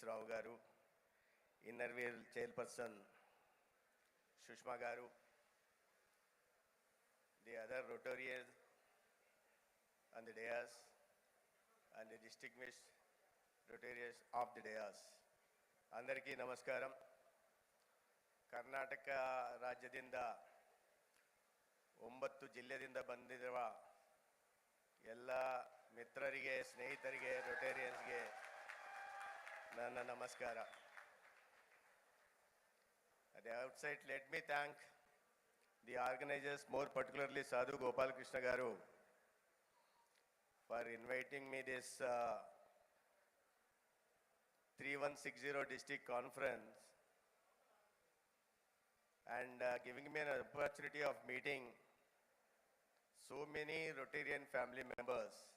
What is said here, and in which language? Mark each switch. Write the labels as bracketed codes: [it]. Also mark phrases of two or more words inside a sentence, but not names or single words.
[en] Rao garu, Innerville Chairperson Shushma garu, the other Rotarians and the dais, and the distinguished Rotarians of the dais. [te] అందరికి నమస్కారం. [kn] Karnataka ರಾಜ್ಯದಿಂದ 9 ಇವತ್ತು ಜಿಲ್ಲೆಯಿಂದ ಬಂದಿರುವ ಎಲ್ಲ ಮಿತ್ರರಿಗೆ, ಸ್ನೇಹಿತರಿಗೆ, ರೊಟೇರಿಯನ್ಸ್ಗೆ ನನ್ನ ನಮಸ್ಕಾರ. [en] At the outset, let me thank the organizers, more particularly Sadhu Gopal Krishna Garu, for inviting me this 3160 district conference and giving me an opportunity of meeting so many Rotarian family members.